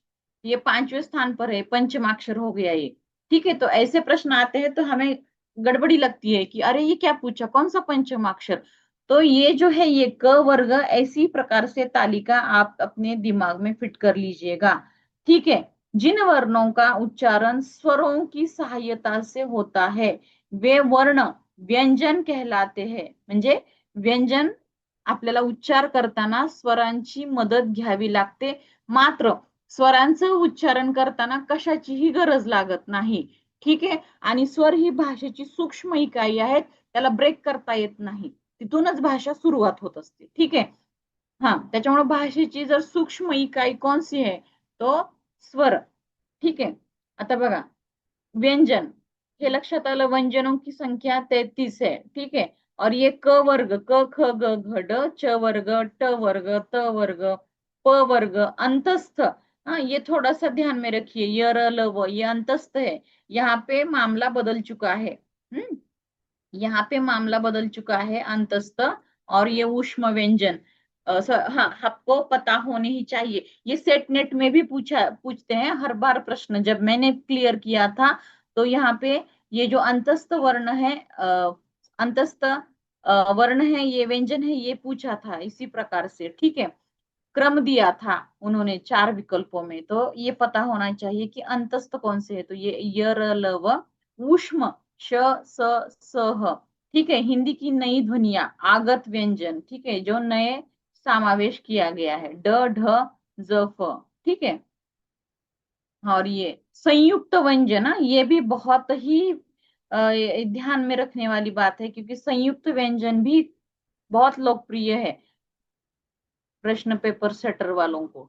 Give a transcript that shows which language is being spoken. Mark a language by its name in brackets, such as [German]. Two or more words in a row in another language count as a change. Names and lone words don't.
[Hindi] ये पांचवें स्थान पर है, पंचमाक्षर हो गया ये। ठीक है, तो ऐसे प्रश्न आते हैं तो हमें गड़बड़ी लगती है कि अरे ये क्या पूछा, कौन सा पंचमाक्षर। तो ये जो है ये क वर्ग, ऐसी प्रकार से तालिका आप अपने दिमाग में फिट कर लीजिएगा। ठीक है, जिन वर्णों का उच्चारण स्वरों की सहायता से होता है वे वर्ण व्यंजन कहलाते हैं। [Marathi] म्हणजे व्यंजन आपल्याला उच्चार करताना स्वरांची मदत घ्यावी लागते, मात्र स्वरांचं उच्चारण करताना कशाचीही गरज लागत नाही। ठीक आहे, आणि स्वर ही भाषेची सूक्ष्म इकाई आहेत, त्याला ब्रेक करता येत नाही, तिथूनच भाषा सुरुवात होत असते। ठीक आहे, हा, त्याच्यामुळे भाषेची जर सूक्ष्म इकाई कोणसी आहे, तो स्वर। ठीक आहे, आता बघा व्यंजन, ये लक्षात आलं, [Hindi] व्यंजनों की संख्या 33 है। ठीक है, और ये क वर्ग, क ख ग घ ड, च वर्ग, ट वर्ग, त वर्ग, प वर्ग, अंतस्थ। हाँ, ये थोड़ा सा ध्यान में रखिए, य र ल व, ये अंतस्थ है। यहाँ पे मामला बदल चुका है। यहाँ पे मामला बदल चुका है, अंतस्थ। और ये ऊष्म व्यंजन, हाँ, आपको पता होने ही चाहिए। ये सेट नेट में भी पूछते हैं हर बार प्रश्न, जब मैंने क्लियर किया था तो यहाँ पे ये जो अंतस्थ वर्ण है, अंतस्थ वर्ण है, ये व्यंजन है, ये पूछा था इसी प्रकार से। ठीक है, क्रम दिया था उन्होंने 4 विकल्पों में, तो ये पता होना चाहिए कि अंतस्थ कौन से है। तो ये य र ल व, ऊष्म श स स ह। ठीक है, हिंदी की नई ध्वनिया, आगत व्यंजन, ठीक है, जो नए समावेश किया गया है, ड ढ ज फ। ठीक है, और ये संयुक्त व्यंजन, ये भी बहुत ही ध्यान में रखने वाली बात है, क्योंकि संयुक्त व्यंजन भी बहुत लोकप्रिय है प्रश्न पेपर सेटर वालों को।